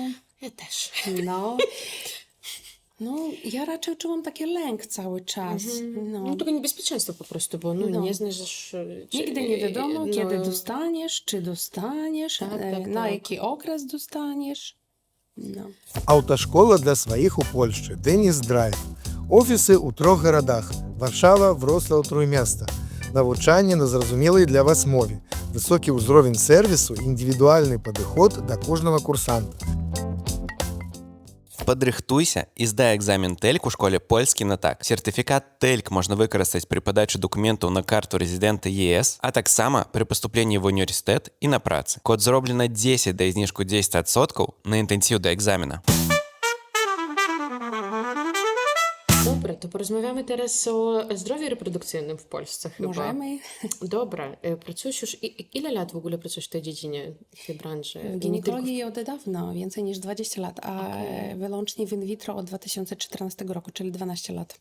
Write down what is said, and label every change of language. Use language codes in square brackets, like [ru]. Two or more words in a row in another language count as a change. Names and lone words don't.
[pl] Ja też. No, ja raczej czułam taki lęk cały czas. No tylko niebezpieczeństwo po prostu, bo nie znasz... Nigdy nie wiadomo, kiedy dostaniesz, czy dostaniesz, na tak. jaki okres dostaniesz. No. [be] Аўташкола для сваіх у Польшчы Дэніс Драйв. Офісы ў 3 гарадах: Варшава, Вроцлаў, Труйместа. Навучанне на зразумелай для вас мове. Высокі ўзровень сэрвісу, індывідуальны падыход да кожнага курсанта. Падрыхтуйся і здай экзамен TELK у школе польскі на так. Сертыфікат TELK можна выкарыстаць пры падачы дакументаў на карту рэзідэнта ЕС, а таксама пры паступленні в універсітэт і на працы. Код зроблена 10 да і зніжку 10% на інтэнсіў да экзамена. [pl] Dobra, to porozmawiamy teraz o zdrowiu reprodukcyjnym w Polsce chyba. Możemy. Dobra, pracujesz już... Ile lat w ogóle pracujesz w tej dziedzinie, w tej branży? W ginekologii od dawna, więcej niż 20 lat, a wyłącznie w in vitro od 2014 roku, czyli 12 lat.